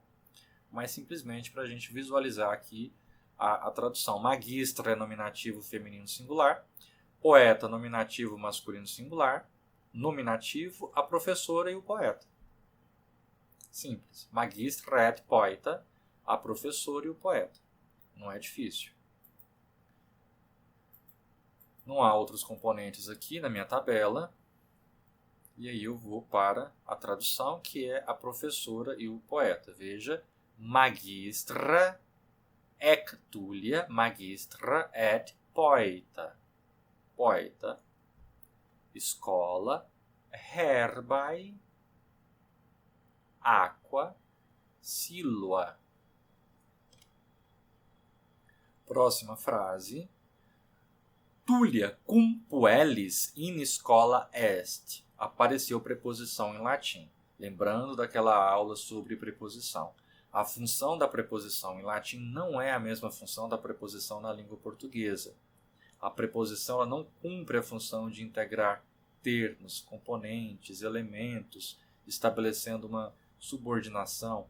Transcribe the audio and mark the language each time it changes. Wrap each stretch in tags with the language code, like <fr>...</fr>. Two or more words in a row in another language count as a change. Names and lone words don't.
<pt>Mas simplesmente para a gente visualizar aqui a tradução. Magistra é nominativo feminino singular, poeta nominativo masculino singular, nominativo a professora e o poeta. Simples.</pt> <la>Magistra et poeta,</la> <pt>a professora e o poeta. Não é difícil. Não há outros componentes aqui na minha tabela. E aí eu vou para a tradução, que é a professora e o poeta. Veja,</pt> <la>magistra ec Tulia, magistra et poeta. Poeta. Escola, herbae, aqua, silva.</la> <pt>Próxima frase.</pt> <la>Tulia cum puellis in schola est.</la> <pt>Apareceu preposição em latim. Lembrando daquela aula sobre preposição. A função da preposição em latim não é a mesma função da preposição na língua portuguesa. A preposição ela não cumpre a função de integrar termos, componentes, elementos, estabelecendo uma subordinação.</pt>